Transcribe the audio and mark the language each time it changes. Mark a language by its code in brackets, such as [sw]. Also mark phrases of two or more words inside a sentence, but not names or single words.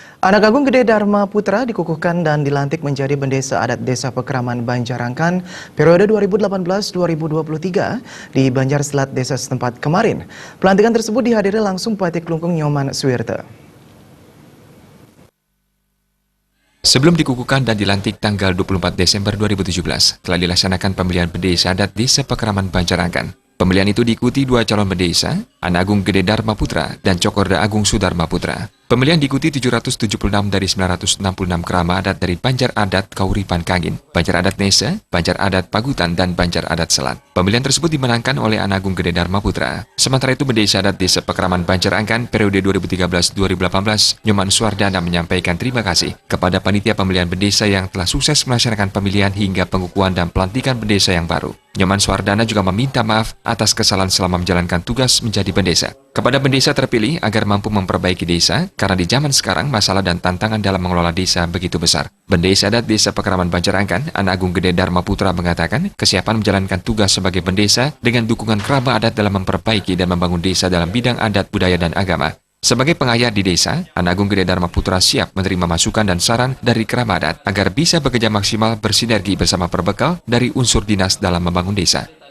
[id] Anak Agung Gede Dharma Putra dikukuhkan dan dilantik menjadi Bendesa Adat Desa Pekraman Banjarangkan periode 2018-2023 di Banjar Selat Desa setempat kemarin. Pelantikan tersebut dihadiri langsung Bupati Klungkung Nyoman Suwirte. Sebelum dikukuhkan dan dilantik tanggal 24 Desember 2017, telah dilaksanakan pemilihan Bendesa Adat Desa Pekraman Banjarangkan. Pemilihan itu diikuti dua calon bendesa, Anak Agung Gede Dharma Putra dan Cokorda Agung Sudarma Putra. Pemilihan diikuti 776 dari 966 kerama adat dari Banjar Adat Kauripan Kangin, Banjar Adat Nesa, Banjar Adat Pagutan, dan Banjar Adat Selat. Pemilihan tersebut dimenangkan oleh Anak Agung Gede Dharma Putra. Sementara itu Bendesa Adat Desa Pekraman Banjarangkan periode 2013-2018, Nyoman Suwardana menyampaikan terima kasih kepada panitia pemilihan bendesa yang telah sukses melaksanakan pemilihan hingga pengukuhan dan pelantikan bendesa yang baru. Nyoman Suwardana juga meminta maaf atas kesalahan selama menjalankan tugas menjadi bendesa. Kepada bendesa terpilih agar mampu memperbaiki desa, karena di zaman sekarang masalah dan tantangan dalam mengelola desa begitu besar. Bendesa Adat Desa Pekraman Banjarangkan, Anak Agung Gede Dharma Putra mengatakan kesiapan menjalankan tugas sebagai bendesa dengan dukungan kerabat adat dalam memperbaiki dan membangun desa dalam bidang adat, budaya, dan agama. Sebagai pengayat di desa, Anak Agung Gede Dharma Putra siap menerima masukan dan saran dari kerabat adat agar bisa bekerja maksimal bersinergi bersama perbekal dari unsur dinas dalam membangun desa.